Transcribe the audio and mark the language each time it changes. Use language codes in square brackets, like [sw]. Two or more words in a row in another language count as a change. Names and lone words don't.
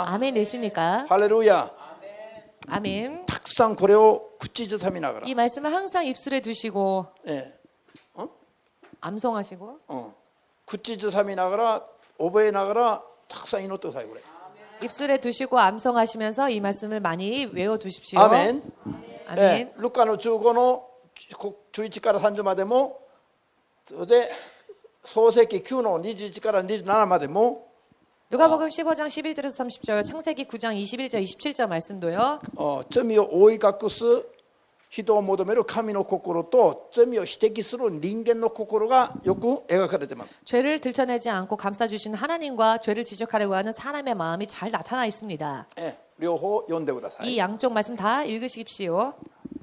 [ko] 아멘 되십니까? [ja] ハレルヤ。 [ko] 아멘. [ja] たくさんこれを口ずさみながら、 [ko] 이 말씀을 항상 입술에 두시고 ええ 암송하시고 [ja] 口ずさみながら覚えながらたくさん祈ってください。これ [ko] 입술에 두시고 암송하시면서 이 말씀을 많이 외워 두십시오. [ja] アーメン。 [ko] 아멘. [ja] ルカの15の11から30までも、それで創世記9の21から27までも、 [ko] 누가복음 15장 11절에서 30절, 창세기 9장 21절 27절 말씀도요. [ja] 罪を覆い隠す人を求める神の心と罪を指摘する人間の心がよく描かれています。 [ko] 죄를 들춰내지 않고 감싸주시는 하나님과 죄를 지적하려고 하는 사람의 마음이 잘 나타나 있습니다. [ja] 両方読んでください。 [ko] 이 양쪽 말씀 다 읽으십시오.